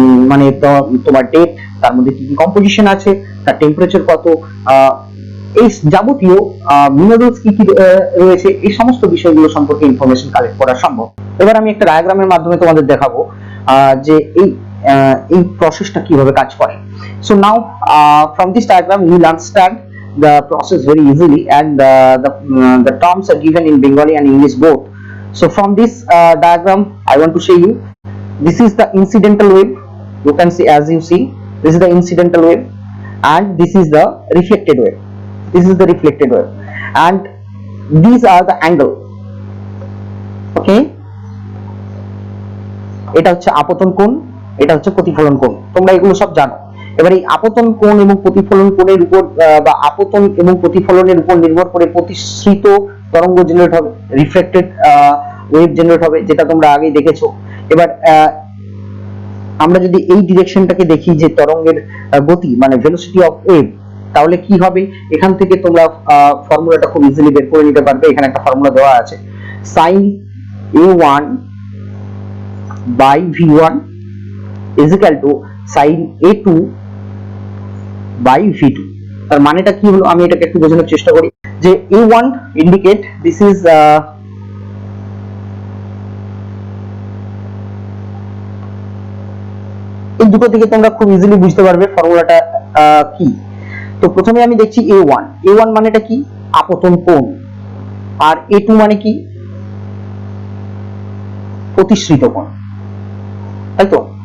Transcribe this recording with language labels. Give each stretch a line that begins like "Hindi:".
Bangla: মানে তোমার ডেপথ, তার মধ্যে কি কি কম্পোজিশন আছে, তার টেম্পারেচার কত, এই যাবতীয় মিনারেলস কি কি রয়েছে, এই সমস্ত বিষয়গুলো সম্পর্কে ইনফরমেশন কালেক্ট করা সম্ভব। এবার আমি একটা ডায়াগ্রামের মাধ্যমে তোমাদের দেখাবো যে এই প্রসেসটা কিভাবে কাজ করে।
English: So now from this diagram you will understand the process very easily, and the terms are given in Bengali and English both. So from this diagram I want to show you, this is the incidental wave. You can see, as you see, this is the incidental wave and this is the reflected wave. This is the reflected wave and these are the angle.
Bangla: Okay, এটা হচ্ছে আপতন কোণ, এটা হচ্ছে প্রতিফলন কোণ, তোমরা এগুলো সব জানো। এবার এই আপতন কোণ এবং প্রতিফলন কোণের উপর বা আপতন এবং প্রতিফলনের উপর নির্ভর করে প্রতিসৃত তরঙ্গ জেনারেট হবে, রিফ্লেক্টেড ওয়েভ জেনারেট হবে, যেটা তোমরা আগেই দেখেছো। এবার আমরা যদি এই ডিরেকশনটাকে দেখি যে তরঙ্গের গতি মানে ভেলোসিটি অফ ওয়েভ, তাহলে কি হবে, এখান থেকে তোমরা ফর্মুলাটা খুব ইজিলি বের করে নিতে পারবে। এখানে একটা ফর্মুলা দেওয়া আছে,
English: sin a1 by v1 is equal to sin a2 by v2।
Bangla: তার মানেটা কি হলো, আমি এটাকে একটু বোঝানোর চেষ্টা করি যে a1
English: indicate this is
Bangla: এই দুটো থেকে তোমরা খুব ইজিলি বুঝতে পারবে ফর্মুলাটা কি। তো প্রথমে আমি দেখছি a1 মানেটা কি, আপতন কোণ, আর a2 মানে কি, প্রতিসৃত কোণ, তাই তো।